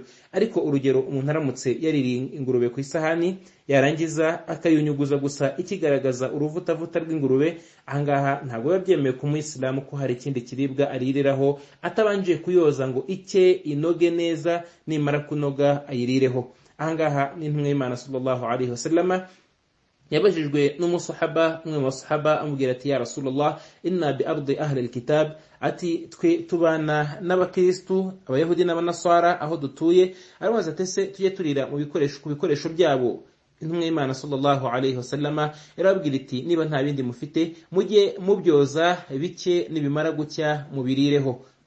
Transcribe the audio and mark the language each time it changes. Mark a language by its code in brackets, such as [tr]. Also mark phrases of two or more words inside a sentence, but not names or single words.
[rw] Ariko urugero, umuntu aramutse yaririye ingurube ku isahani, yarangiza akayunyuguza gusa ikigaragaza uruvutavuta rw'ingurube, ahangaha ntabwo biba byemewe ku muyisilamu ko hari ikindi kiribwa aririraho atabanje kuyoza ngo icye inoge neza, nimara kunoga ayirireho. Ahangaha ni intumwa y'Imana [ar] صلى الله عليه وسلم [rw] yabajijwe n'umusahaba, umwe mu basahaba, amubwira ati [ar] يا رسول الله إنا بأرض أهل الكتاب, [rw] ati twe tubana n'abakristu, abayahudi n'abanaswara aho dutuye. Arabaza ati ese tujye turira ku bikoresho byabo? Intumwa y'Imana [ar] صلى الله عليه وسلم [rw] yarababwira iti niba nta bindi mufite, mujye mubyoza bike, nibimara gucya mubirireho.